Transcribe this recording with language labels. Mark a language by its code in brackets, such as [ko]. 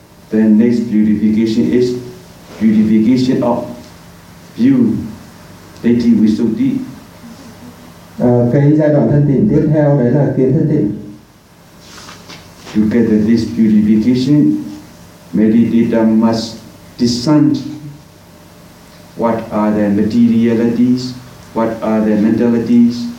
[en] The next purification is purification of view, Deity Visuddhi. [vi] Cái giai đoạn thân tịnh tiếp theo đấy là kiến thân tịnh. [en] To get this purification, meditator must discern what are the materialities, what are the mentalities.